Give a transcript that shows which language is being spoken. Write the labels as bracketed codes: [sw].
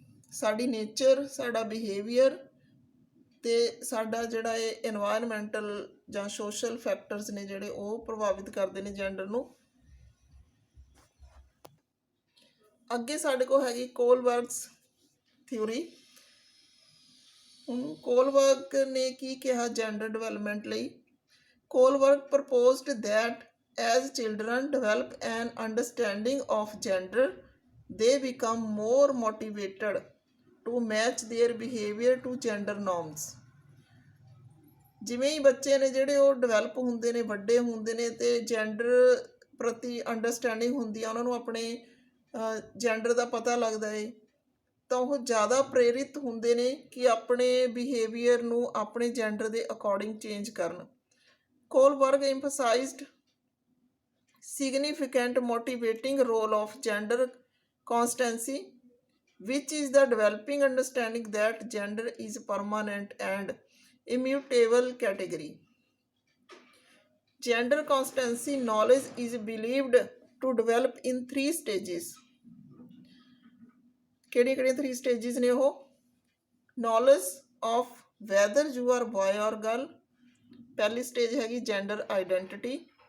[pa] ਸਾਡੀ ਨੇਚਰ, ਸਾਡਾ ਬਿਹੇਵੀਅਰ ਅਤੇ ਸਾਡਾ ਜਿਹੜਾ ਇਹ ਇਨਵਾਇਰਮੈਂਟਲ ਜਾਂ ਸੋਸ਼ਲ ਫੈਕਟਰਸ ਨੇ ਜਿਹੜੇ ਉਹ ਪ੍ਰਭਾਵਿਤ ਕਰਦੇ ਨੇ ਜੈਂਡਰ ਨੂੰ। ਅੱਗੇ ਸਾਡੇ ਕੋਲ ਹੈਗੀ ਕੋਲਬਰਗਸ ਥਿਊਰੀ। ਹੁਣ ਕੋਲਬਰਗ ਨੇ ਕੀ ਕਿਹਾ ਜੈਂਡਰ ਡਿਵੈਲਪਮੈਂਟ ਲਈ? [en] Kohlberg proposed that as children develop an understanding of gender, they become more motivated to match their behavior to gender norms। [pa] ਜਿਵੇਂ ਹੀ ਬੱਚੇ ਨੇ ਜਿਹੜੇ ਉਹ ਡਿਵੈਲਪ ਹੁੰਦੇ ਨੇ, ਵੱਡੇ ਹੁੰਦੇ ਨੇ ਅਤੇ ਜੈਂਡਰ ਪ੍ਰਤੀ ਅੰਡਰਸਟੈਂਡਿੰਗ ਹੁੰਦੀ ਆ, ਉਹਨਾਂ ਨੂੰ ਆਪਣੇ ਜੈਂਡਰ ਦਾ ਪਤਾ ਲੱਗਦਾ ਹੈ, ਤਾਂ ਉਹ ਜ਼ਿਆਦਾ ਪ੍ਰੇਰਿਤ ਹੁੰਦੇ ਨੇ ਕਿ ਆਪਣੇ ਬਿਹੇਵੀਅਰ ਨੂੰ ਆਪਣੇ ਜੈਂਡਰ ਦੇ ਅਕੋਰਡਿੰਗ ਚੇਂਜ ਕਰਨ। [en] Kohlberg emphasized significant motivating role of gender constancy, which is the developing understanding that gender is permanent and immutable category। Gender constancy knowledge is believed to develop in 3 stages। [pa] ਕਿਹੜੀਆਂ 3 stages ਨੇ ਉਹ? [en] knowledge of whether you are boy or girl, [pa] ਪਹਿਲੀ stage ਹੈਗੀ gender identity.